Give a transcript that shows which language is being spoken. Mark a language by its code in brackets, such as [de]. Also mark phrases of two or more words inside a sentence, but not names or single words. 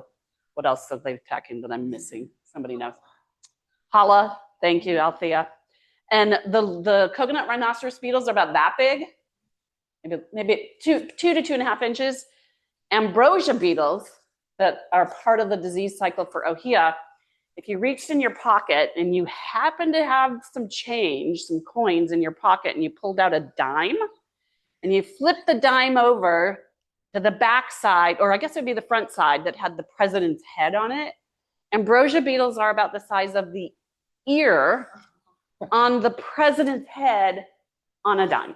[en] What else are they attacking that I'm missing? Somebody knows. Hala, thank you, Althea. And the coconut rhinoceros beetles are about that big, maybe 2 to 2.5 inches. Ambrosia beetles that are part of the disease cycle for ʻŌhiʻa if you reached in your pocket and you happen to have some change, some coins in your pocket, and you pulled out a dime and you flipped the dime over to the back side, or I guess it would be the front side that had the president's head on it, ambrosia beetles are about the size of the ear on the president's head on a dime.